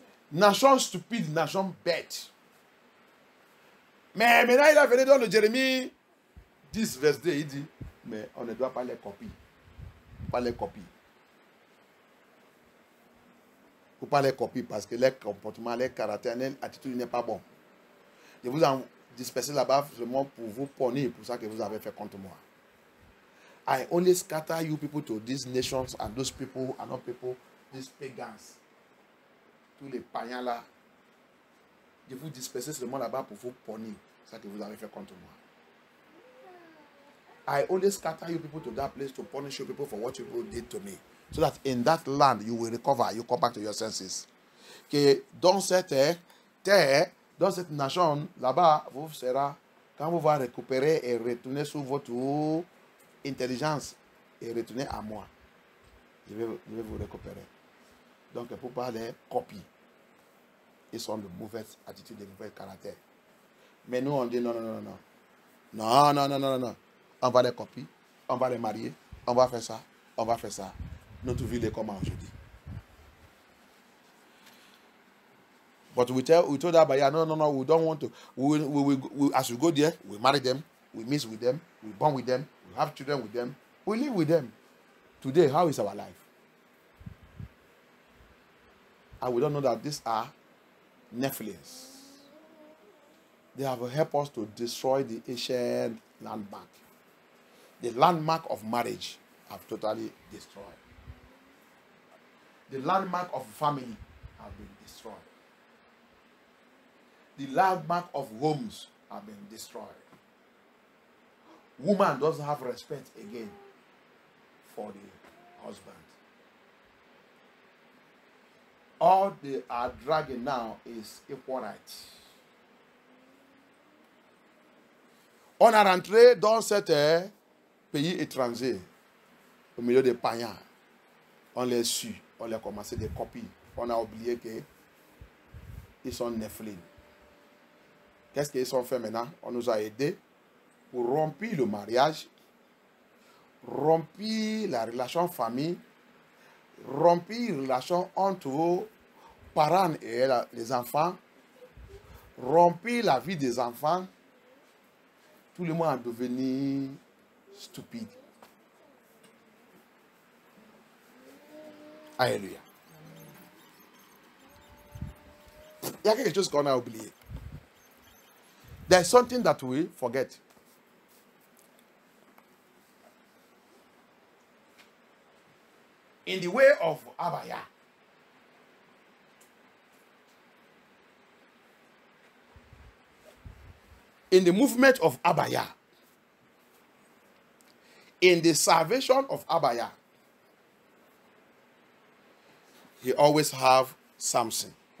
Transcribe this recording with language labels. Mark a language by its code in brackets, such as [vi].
[fr] Nation stupide, nation bête. Mais maintenant, il a venu dans le Jérémie 10, verset 2, il dit, mais on ne doit pas les copier. Pas les copier. Il ne faut pas les copier parce que leur comportement, leur caractère, leur attitude n'est pas bon. Je vous ai dispersé là-bas vraiment pour vous punir, pour ça que vous avez fait contre moi. [en] I only scatter you people to these nations and those people are not people, these pagans. [fr] Tous les païens là. Je vous disperser seulement là-bas pour vous punir. C'est ça que vous avez fait contre moi. [en] I only scatter you people to that place to punish you people for what you people did to me. So that in that land you will recover, you come back to your senses. [fr] Que dans cette terre, dans cette nation, là-bas, vous serez, quand vous allez récupérer et retourner sur votre intelligence et retourner à moi, je vais vous récupérer. Donc, pour pas les copier. Ils sont de mauvaises attitudes, de mauvais caractères. Mais nous, on dit non, non, non, non. Non, non, non, non, non. On va les copier, on va les marier, on va faire ça, on va faire ça. Notre vie est comment aujourd'hui. [en] But we told Abaya, no, no, no, we don't want to. We, as we go there, we marry them, we mix with them, we born with them, we have children with them, we live with them. Today, how is our life? And we don't know that these are Nephilims. They have helped us to destroy the ancient landmark. The landmark of marriage have totally destroyed. The landmark of family have been destroyed. The landmark of homes have been destroyed. Woman doesn't have respect again for the husband. All they are dragging now is equal rights. [fr] On a rentré dans cet pays étranger, au milieu des païens. On les suit, on les a commencé des copies. On a oublié qu'ils sont Néphilim. Qu'est-ce qu'ils ont fait maintenant? On nous a aidés pour rompre le mariage, rompre la relation famille, rompre la relation entre parents et les enfants, rompre la vie des enfants. Tout le monde est devenu stupide. Alléluia. Il y a quelque chose qu'on a oublié. [en] There's something that we forget. In the way of Abaya, in the movement of Abaya, in the salvation of Abaya, he always have something.